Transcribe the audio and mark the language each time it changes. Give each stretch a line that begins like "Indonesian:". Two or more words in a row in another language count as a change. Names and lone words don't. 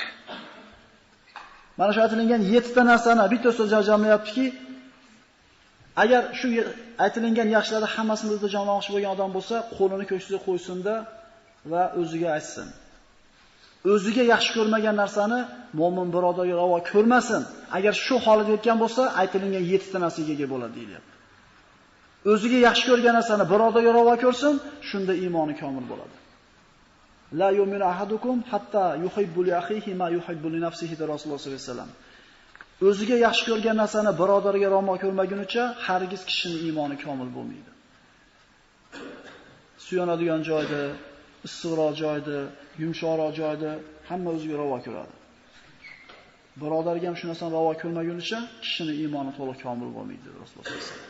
Uzbek: Mana shu aytilgan 7 ta narsani bitta so'zga jamlayaptiki, agar shu aytilgan yaxshiliklarni hammasini o'zida jamlamoqchi bo'lgan odam bo'lsa, qo'lini ko'ksiga qo'ysin-da va o'ziga aytsin. O'ziga yaxshi ko'rmagan narsani mo'min birodarga ravo ko'rmasin. Agar shu holatga yetgan bo'lsa, aytilgan 7 ta narsaga ega bo'ladi deyilyapti. O'ziga yaxshi ko'rgan narsani birodarga ravo ko'rsin, shunda iymoni komil bo'ladi.
Arabic: لا يؤمن أحدكم حتى يحب لأخيه ما يحب لنفسه de رسول الله صلى الله عليه وسلم.
Uzbek: O'ziga yaxshi ko'rgan narsani birodariga ravo ko'rmagunicha hargiz kishining iymoni komil bo'lmaydi. Suyanadigan joyda, issiqroq joyda, yumshoqroq joyda hamma o'ziga ravo ko'radi. Birodariga ham shu narsani ravo ko'rmagunicha kishining iymoni to'liq komil bo'lmaydi
Arabic: رسول الله صلى الله عليه وسلم.